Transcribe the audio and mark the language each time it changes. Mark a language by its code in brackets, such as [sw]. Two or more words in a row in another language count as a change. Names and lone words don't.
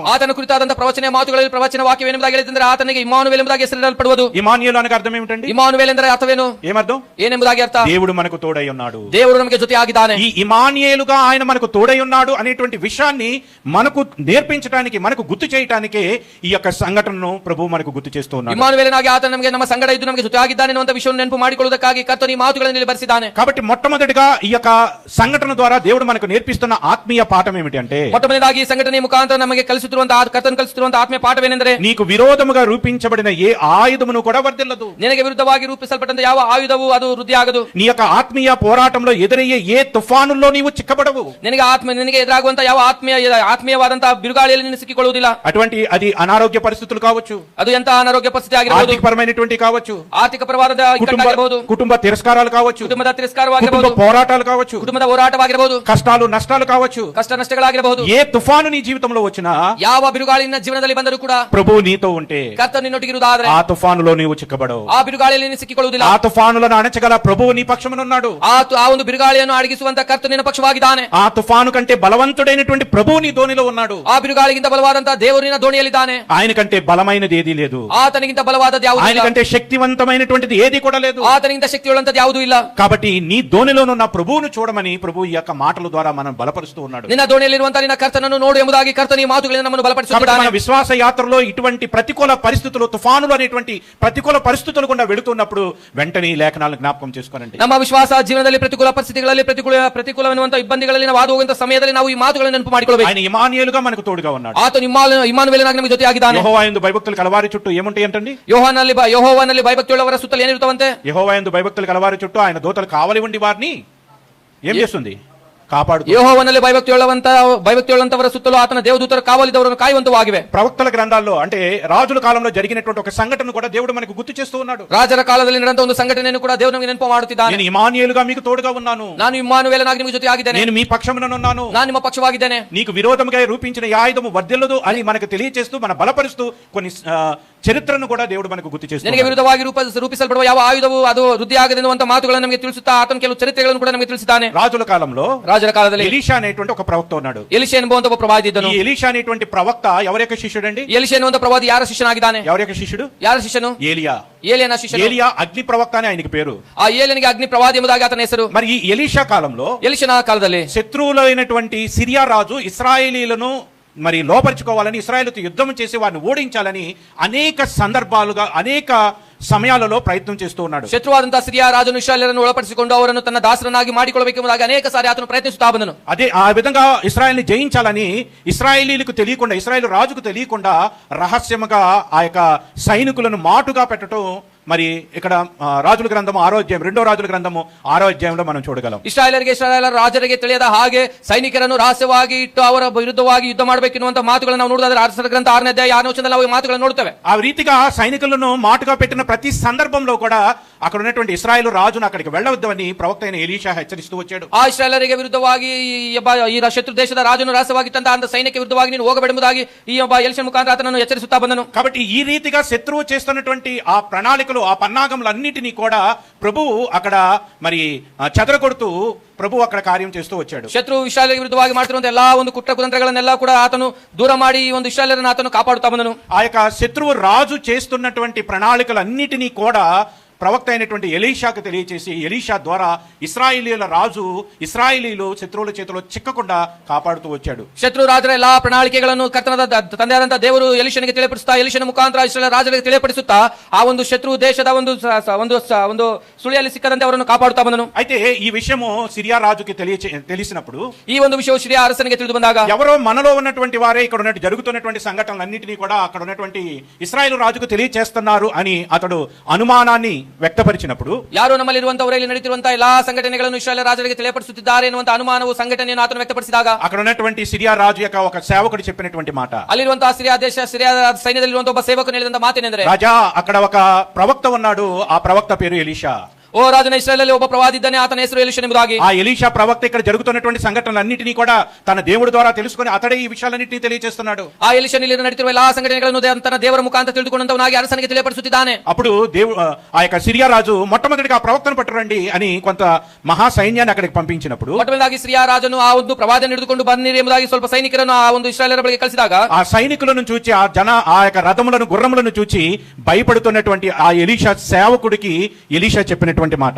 [kn] ಆತನ ಕುರಿತಾದಂತಹ ಪ್ರವಚನ ಮಾತುಗಳಲ್ಲಿ ಪ್ರವಚನ ವಾಕ್ಯವೇನೆಂಬುದಾಗಿ ಹೇಳಿದ್ರೆ ಆತನಿಗೆ ಇಮ್ಮಾನುವೇಲ್ ಎಂಬುದಾಗಿ ಹೆಸರಿಡಲ್ಪಡುವುದು. [te] ఇమానుయేలు అనగా అర్థం ఏమిటండి? [kn] ಇಮ್ಮಾನುವೇಲ್ ಎಂದರೆ ಅರ್ಥವೇನು? [te] ఏమర్థం? [kn] ಏನೆಂಬುದಾಗಿ ಅರ್ಥ? [te] దేవుడు మనకు తోడై ఉన్నాడు. [kn] ದೇವರು ನಮಗೆ ಜೊತೆಯಾಗಿದ್ದಾನೆ. [te] ఈ ఇమానుయేలుగా ఆయన మనకు తోడై ఉన్నాడు అనేటువంటి విషయాన్ని మనకు నేర్పించడానికి, మనకు గుర్తు చేయటానికే ఈ యొక్క సంఘటనను ప్రభు మనకు గుర్తు చేస్తూ ఉన్నాడు. [kn] ಇಮ್ಮಾನುವೇಲನಾಗಿ ಆತ ನಮಗೆ ನಮ್ಮ ಸಂಗಡ ಇದ್ದು ನಮಗೆ ಜೊತೆಯಾಗಿದ್ದಾನೆ ಎನ್ನುವಂತ ವಿಷಯವನ್ನು ನೆನಪು ಮಾಡಿಕೊಳ್ಳುವುದಕ್ಕಾಗಿ ಕರ್ತನು ಈ ಮಾತುಗಳನ್ನು ಇಲ್ಲಿ ಬರೆಸಿದ್ದಾನೆ. [te] కాబట్టి మొట్టమొదటిగా ఈ యొక్క సంఘటన ద్వారా దేవుడు మనకు నేర్పిస్తున్న ఆత్మీయ పాఠం ఏమిటి అంటే, [kn] ಮೊಟ್ಟಮೊದಲಾಗಿ ಈ ಸಂಘಟನೆ ಮುಖಾಂತರ ನಮಗೆ ಕಲಿಸುತ್ತಿರುವಂತಹ ಕರ್ತನು ಕಲಿಸುತ್ತಿರುವಂತಹ ಆತ್ಮೀಯ ಪಾಠವೇನೆಂದರೆ, [te] నీకు విరోధముగా రూపించబడిన ఏ ఆయుధమును కూడా వర్ధిల్లదు. [kn] ನಿನಗೆ ವಿರುದ್ಧವಾಗಿ ರೂಪಿಸಲ್ಪಟ್ಟಂತ ಯಾವ ಆಯುಧವೂ ಅದು ವೃದ್ಧಿಯಾಗದು. [te] నీ యొక్క ఆత్మీయ పోరాటంలో ఎదురయ్యే ఏ తుఫానుల్లో నీవు చిక్కబడవు. [kn] ನಿನಗೆ ಎದುರಾಗುವಂತ ಯಾವ ಆತ್ಮೀಯವಾದಂತಹ ಬಿರುಗಾಳಿಯಲ್ಲಿ ನೀನು ಸಿಕ್ಕಿಕೊಳ್ಳುವುದಿಲ್ಲ. [te] అటువంటి అది అనారోగ్య పరిస్థితులు కావచ్చు, [kn] ಅದು ಎಂತ ಅನಾರೋಗ್ಯ ಪರಿಸ್ಥಿತಿ ಆಗಿರಬಹುದು, [te] ఆర్థిక పరమైనటువంటి కావచ్చు, [kn] ಆರ್ಥಿಕ ಪರವಾದ ಇಕ್ಕಟ್ಟಾಗಿರಬಹುದು, [te] కుటుంబ తిరస్కారాలు కావచ్చు, [kn] ಕುಟುಂಬದ [te] కుటుంబ [kn] ತಿರಸ್ಕಾರವಾಗಿರಬಹುದು, [te] పోరాటాలు కావచ్చు, [kn] ಕುಟುಂಬದ ಹೋರಾಟವಾಗಿರಬಹುದು, [te] కష్టాలు నష్టాలు కావచ్చు, [kn] ಕಷ್ಟ ನಷ್ಟಗಳಾಗಿರಬಹುದು. [te] ఏ తుఫాను నీ జీవితంలో వచ్చినా [kn] ಯಾವ ಬಿರುಗಾಳಿನ ಜೀವನದಲ್ಲಿ ಬಂದರೂ ಕೂಡ [te] ప్రభువు నీతో ఉంటే [kn] ಕರ್ತನು ನಿನ್ನೊಟ್ಟಿಗಿರುವುದಾದ್ರೆ [te] ఆ తుఫానులో నీవు చిక్కబడవు. [kn] ಆ ಬಿರುಗಾಳಿಯಲ್ಲಿ ನೀನು ಸಿಕ್ಕಿಕೊಳ್ಳುವುದಿಲ್ಲ. [te] ఆ తుఫానులను అణచగల ప్రభువు నీ పక్షమునున్నాడు. [kn] ಆ ಒಂದು ಬಿರುಗಾಳಿಯನ್ನು ಅಡಗಿಸುವಂತ ಕರ್ತನು ನಿನ್ನ ಪಕ್ಷವಾಗಿದ್ದಾನೆ. [te] ఆ తుఫాను కంటే బలవంతుడైనటువంటి ప్రభువు నీ ధోనిలో ఉన్నాడు. [kn] ಆ ಬಿರುಗಾಳಿಗಿಂತ ಬಲವಾದಂತಹ ದೇವರು ನಿನ್ನ ದೋಣಿಯಲ್ಲಿದ್ದಾನೆ. [te] ఆయన కంటే బలమైనది ఏదీ లేదు. [kn] ಆತನಿಗಿಂತ ಬಲವಾದದ್ದು ಯಾವುದೂ [te] ఆయన [kn] ಇಲ್ಲ. [te] కంటే శక్తివంతమైనటువంటిది ఏది కూడా లేదు. [kn] ಆತನಿಗಿಂತ ಶಕ್ತಿಯುಳ್ಳಂತದ್ದು ಯಾವುದೂ ಇಲ್ಲ. [te] కాబట్టి నీ ధోనిలోనున్న ప్రభువును చూడమని ప్రభు ఈ యొక్క మాటల ద్వారా మనం బలపరుస్తూ ఉన్నాడు. [kn] ನಿನ್ನ ದೋಣಿಯಲ್ಲಿರುವಂತಹ ನಿನ್ನ ಕರ್ತನನ್ನು ನೋಡು ಎಂಬುದಾಗಿ ಕರ್ತನ ಈ ಮಾತುಗಳಿಂದ ನಮ್ಮನ್ನು [te] కాబట్టి [kn] ಬಲಪಡಿಸುತ್ತಾನೆ. [te] మన విశ్వాస యాత్రలో ఇటువంటి ప్రతికూల పరిస్థితులు, తుఫానులు అనేటువంటి ప్రతికూల పరిస్థితులు గుండా వెళుతున్నప్పుడు వెంటనే ఈ లేఖనాలను జ్ఞాపకం చేసుకోనండి. [kn] ನಮ್ಮ ವಿಶ್ವಾಸ ಜೀವನದಲ್ಲಿ ಪ್ರತಿಕೂಲ ಪರಿಸ್ಥಿತಿಗಳಲ್ಲಿ ಪ್ರತಿಕೂಲವೆನ್ನುವಂತಹ ಇಬ್ಬಂದಿಗಳಲ್ಲಿ ನಾವು ಹಾದು ಹೋಗುವಂತಹ ಸಮಯದಲ್ಲಿ ನಾವು ಈ ಮಾತುಗಳನ್ನು ನೆನಪು ಮಾಡಿಕೊಳ್ಳಬೇಕು. [te] ఆయన ఇమానుయేలుగా మనకు తోడుగా ఉన్నాడు. [kn] ಆತನು ಇಮ್ಮಾನುವೇಲನಾಗಿ ನಮಗೆ ಜೊತೆಯಾಗಿದ್ದಾನೆ. [te] యెహోవా యందు భయభక్తులు కలవారి చుట్టూ ఏముంటాయి అంటండి? [kn] ಯೆಹೋವನಲ್ಲಿ ಭಯಭಕ್ತಿಯುಳ್ಳವರ ಸುತ್ತಲೂ ಏನಿರುತ್ತವಂತೆ? [te] యెహోవా యందు భయభక్తులు కలవారి చుట్టూ ఆయన దూతలు కావలి ఉండి వారిని ఏం చేస్తుంది? కాపాడుతుంది. [kn] ಯೆಹೋವನಲ್ಲಿ ಭಯಭಕ್ತಿಯುಳ್ಳಂತವರ ಸುತ್ತಲೂ ಆತನ ದೇವದೂತರು ಕಾವಲಿದವರನ್ನು ಕಾಯುವಂತವಾಗಿವೆ. [te] ప్రవక్తల గ్రంథాల్లో అంటే రాజుల కాలంలో జరిగినటువంటి ఒక సంఘటన కూడా దేవుడు మనకు గుర్తు చేస్తూ ఉన్నాడు. [kn] ರಾಜರ ಕಾಲದಲ್ಲಿ ನಡೆದಂತ ಒಂದು ಸಂಘಟನೆಯನ್ನು ಕೂಡ ದೇವರು ನಮಗೆ ನೆನಪು ಮಾಡುತ್ತಿದ್ದಾನೆ. [te] నేను ఇమానుయేలుగా మీకు తోడుగా ఉన్నాను. [kn] ನಾನು ಇಮ್ಮಾನುವೇಲನಾಗಿ ನಿಮಗೆ ಜೊತೆಯಾಗಿದ್ದೇನೆ. [te] నేను మీ పక్షముననున్నాను. [kn] ನಾನು ನಿಮ್ಮ ಪಕ್ಷವಾಗಿದ್ದೇನೆ. [te] నీకు విరోధముగా రూపించిన ఈ ఆయుధము వర్ధిల్లదు అని మనకు తెలియచేస్తూ, మన బలపరుస్తూ కొన్ని చరిత్రను కూడా దేవుడు మనకు గుర్తు చేస్తున్నాడు. [kn] ನಿನಗೆ ವಿರುದ್ಧವಾಗಿ ರೂಪಿಸಲ್ಪಡುವ ಯಾವ ಆಯುಧವು ಅದು ವೃದ್ಧಿಯಾಗದೆ ಎನ್ನುವಂತ ಮಾತುಗಳನ್ನು ನಮಗೆ ತಿಳಿಸುತ್ತಾ ಆತನ ಕೆಲವು ಚರಿತ್ರೆಗಳನ್ನು ಕೂಡ ನಮಗೆ ತಿಳಿಸಿದ್ದಾನೆ. [te] రాజుల కాలంలో [kn] ರಾಜರ ಕಾಲದಲ್ಲಿ [te] ఎలీషా అనేటువంటి ఒక ప్రవక్త ఉన్నాడు. [kn] ಎಲಿಷ ಎನ್ನುವಂತ ಒಬ್ಬ ಪ್ರವಾದಿ ಇದ್ದನು. [te] ఈ ఎలీషా అనేటువంటి ప్రవక్త ఎవరి యొక్క శిష్యుడండి? [kn] ಎಲಿಷ ಎನ್ನುವಂತ ಪ್ರವಾದಿ ಯಾರ ಶಿಷ್ಯನಾಗಿದ್ದಾನೆ? [te] ఎవరి యొక్క శిష్యుడు? [kn] ಯಾರ ಶಿಷ್ಯನು? [te] ఏలియా. [kn] ಏಲಿಯನ ಶಿಷ್ಯನು. [te] ఏలియా అగ్ని ప్రవక్త అని ఆయనకి పేరు. [kn] ಆ ಏಲಿಯನಿಗೆ ಅಗ್ನಿ ಪ್ರವಾದಿ ಎಂಬುದಾಗಿ ಆತನ ಹೆಸರು. [te] మరి ఈ ఎలీషా కాలంలో [kn] ಎಲಿಷನ ಕಾಲದಲ್ಲಿ [te] శత్రువులైనటువంటి సిరియా రాజు ఇశ్రాయేలీలను మరి లోపరుచుకోవాలని, ఇశ్రాయేలుతో యుద్ధం చేసి వారిని ఓడించాలని అనేక సందర్భాలుగా, అనేక సమయాలలో ప్రయత్నం చేస్తూ ఉన్నాడు. [kn] ಶತ್ರುವಾದಂತಹ ಸಿರಿಯಾ ರಾಜನು ಇಸ್ರಾಯೇಲರನ್ನು ಒಳಪಡಿಸಿಕೊಂಡು ಅವರನ್ನು ತನ್ನ ದಾಸರನ್ನಾಗಿ ಮಾಡಿಕೊಳ್ಳಬೇಕೆಂಬುದಾಗಿ ಅನೇಕ ಸಾರಿ ಆತನು ಪ್ರಯತ್ನಿಸುತ್ತಾ ಬಂದನು. [te] అదే ఆ విధంగా ఇశ్రాయేల్ని జయించాలని ఇశ్రాయేలీలకు తెలియకుండా, ఇశ్రాయేలు రాజుకు తెలియకుండా రహస్యముగా ఆ యొక్క సైనికులను మాటుగా పెట్టడం మరి ఇక్కడ రాజుల గ్రంథము 6వ అధ్యాయం, 2వ రాజుల గ్రంథము 6వ అధ్యాయంలో మనం చూడగలం. [kn] ಇಸ್ರಾಯೇಲರ ರಾಜರಿಗೆ ತಿಳಿಯದ ಹಾಗೆ ಸೈನಿಕರನ್ನು ರಹಸ್ಯವಾಗಿ ಇಟ್ಟು ಅವರ ವಿರುದ್ಧವಾಗಿ ಯುದ್ಧ ಮಾಡಬೇಕೆನ್ನುವಂತ ಮಾತುಗಳನ್ನು ನಾವು ನೋಡಿದ್ರೆ ಅರಸರ ಗ್ರಂಥ 6ನೇ ಅಧ್ಯಾಯ 6ನೇ ವಚನದಲ್ಲಿ ನಾವು ಈ ಮಾತುಗಳನ್ನು ನೋಡ್ತೇವೆ. [te] ఆ రీతిగా సైనికులను మాటుగా పెట్టిన ప్రతి సందర్భంలో కూడా అక్కడ ఉన్నటువంటి ఇశ్రాయేలు రాజును అక్కడికి వెళ్ళవద్దని ప్రవక్త అయిన ఎలీషా హెచ్చరిస్తూ వచ్చాడు. [kn] ಆ ಇಸ್ರಾಯೇಲರಿಗೆ ವಿರುದ್ಧವಾಗಿ ಈ ಶತ್ರು ದೇಶದ ರಾಜನು ರಾಸವಾಗಿದ್ದಂತಹ ಅಂದ ಸೈನ್ಯಕ್ಕೆ ವಿರುದ್ಧವಾಗಿ ನೀನು ಹೋಗಬೇಡುವುದಾಗಿ ಈ ಎಲಿಷನ ಮುಖಾಂತರ ಆತನನ್ನು ಎಚ್ಚರಿಸುತ್ತಾ ಬಂದನು. [te] కాబట్టి ఈ రీతిగా శత్రువు చేస్తున్నటువంటి ఆ ప్రణాళికలు, ఆ పన్నాగములన్నిటినీ కూడా ప్రభువు అక్కడ మరి చెదరగొడుతూ ప్రభు అక్కడ కార్యం చేస్తూ వచ్చాడు. [kn] ಶತ್ರು ಇಸ್ರಾಯೇಲರಿಗೆ ವಿರುದ್ಧವಾಗಿ ಮಾಡ್ತಿರುವಂತಹ ಎಲ್ಲಾ ಒಂದು ಕುಟ್ರ ಕುತಂತ್ರಗಳನ್ನೆಲ್ಲ ಕೂಡ ಆತನು ದೂರ ಮಾಡಿ ಈ ಒಂದು ಇಸ್ರಾಯೇಲರನ್ನು ಆತನು ಕಾಪಾಡುತ್ತಾ ಬಂದನು. [te] ఆ యొక్క శత్రువు రాజు చేస్తున్నటువంటి ప్రణాళికలన్నిటినీ కూడా ప్రవక్త అయినటువంటి ఎలీషాకు తెలియచేసి ఎలీషా ద్వారా ఇశ్రాయేలీయుల రాజు ఇశ్రాయేలీయులు శత్రువుల చేతిలో చిక్కకుండా కాపాడుతూ వచ్చాడు. [kn] ಶತ್ರು ರಾಜರ ಎಲ್ಲಾ ಪ್ರಣಾಳಿಕೆಗಳನ್ನು ಕರ್ತನಾದ ತಂದೆಯಾದಂತಹ ದೇವರು ಎಲಿಷನಿಗೆ ತಿಳಿಯಪಡಿಸುತ್ತಾ ಎಲಿಷನ ಮುಖಾಂತರ ಇಸ್ರಾಯೇಲ್ ರಾಜರಿಗೆ ತಿಳಿಯಪಡಿಸುತ್ತಾ ಆ ಒಂದು ಶತ್ರು ದೇಶದ ಒಂದು ಸುಳಿಯಲ್ಲಿ ಸಿಕ್ಕದಂತೆ ಅವರನ್ನು ಕಾಪಾಡುತ್ತಾ ಬಂದನು. [te] అయితే ఈ విషయము సిరియా రాజుకి తెలిసినప్పుడు, [kn] ఈ ಒಂದು విషಯವು ಸಿರಿಯಾ ಅರಸನಿಗೆ ತಿಳಿದು ಬಂದಾಗ, [te] ఎవరో మనలో ఉన్నటువంటి వారే ఇక్కడ ఉన్నట్టు జరుగుతున్నటువంటి సంఘటనలన్నింటినీ కూడా అక్కడ ఉన్నటువంటి ఇశ్రాయేలు రాజుకు తెలియచేస్తున్నారు అని అతడు అనుమానాన్ని వ్యక్తపరిచినప్పుడు, [kn] ಯಾರು ನಮ್ಮಲ್ಲಿರುವಂತಹ ಊರಲ್ಲಿ ನಡೀತಿರುವಂತಹ ಎಲ್ಲಾ ಸಂಘಟನೆಗಳನ್ನು ಇಸ್ರಾಯೇಲ್ ರಾಜರಿಗೆ ತಿಳಿಯಪಡಿಸುತ್ತಿದ್ದಾರೆ ಎನ್ನುವಂತಹ ಅನುಮಾನವು ಸಂಘಟನೆಯನ್ನು ಆತನು ವ್ಯಕ್ತಪಡಿಸಿದಾಗ, [te] అక్కడ ఉన్నటువంటి సిరియా రాజు యొక్క ఒక సేవకుడు చెప్పినటువంటి మాట, [kn] ಅಲ್ಲಿರುವಂತಹ ಸಿರಿಯಾ ಸೈನ್ಯದಲ್ಲಿರುವಂತಹ ಒಬ್ಬ ಸೇವಕನು ಹೇಳಿದಂತಹ ಮಾತೇನೆಂದರೆ, [te] రాజా అక్కడ ఒక ప్రవక్త ఉన్నాడు, ఆ ప్రవక్త పేరు ఎలీషా. [kn] ಓ ರಾಜನ ಇಸ್ರಾಯೇಲಲ್ಲಿ ಒಬ್ಬ ಪ್ರವಾದಿ ಇದ್ದಾನೆ, ಆತನ ಹೆಸರು ಎಲಿಷ ಎಂಬುದಾಗಿ. [te] ఆ ఎలీషా ప్రవక్త ఇక్కడ జరుగుతున్నటువంటి సంఘటనలన్నింటినీ కూడా తన దేవుడి ద్వారా తెలుసుకొని అతడే ఈ విషయాలన్నింటినీ తెలియజేస్తున్నాడు. [kn] ಆ ಎಲಿಷನಲ್ಲಿ ನಡೀತಿರುವ ಎಲ್ಲಾ ಸಂಘಟನೆಗಳನ್ನು ತನ್ನ ದೇವರ ಮುಖಾಂತರ ತಿಳಿದುಕೊಂಡಂತವನಾಗಿ ಅರಸನಿಗೆ ತಿಳಿಯಪಡಿಸುತ್ತಿದ್ದಾನೆ. [te] అప్పుడు ఆ యొక్క సిరియా రాజు మొట్టమొదటిగా ఆ ప్రవక్తను పట్టురండి అని కొంత మహా సైన్యాన్ని అక్కడికి పంపించినప్పుడు, [kn] ಮೊಟ್ಟಮೊದಲಾಗಿ ಸಿರಿಯಾ ರಾಜನು ಆ ಒಂದು ಪ್ರವಾದಿಯನ್ನು ಹಿಡಿದುಕೊಂಡು ಬನ್ನಿರಿ ಎಂಬುದಾಗಿ ಸ್ವಲ್ಪ ಸೈನಿಕರನ್ನು ಆ ಒಂದು ಇಸ್ರಾಯೇಲರ ಬಳಿಗೆ ಕಳಿಸಿದಾಗ, [te] ఆ సైనికులను చూచి ఆ యొక్క రథములను గుర్రములను చూచి భయపడుతున్నటువంటి ఆ ఎలీషా సేవకుడికి ఎలీషా చెప్పినటువంటి మాట,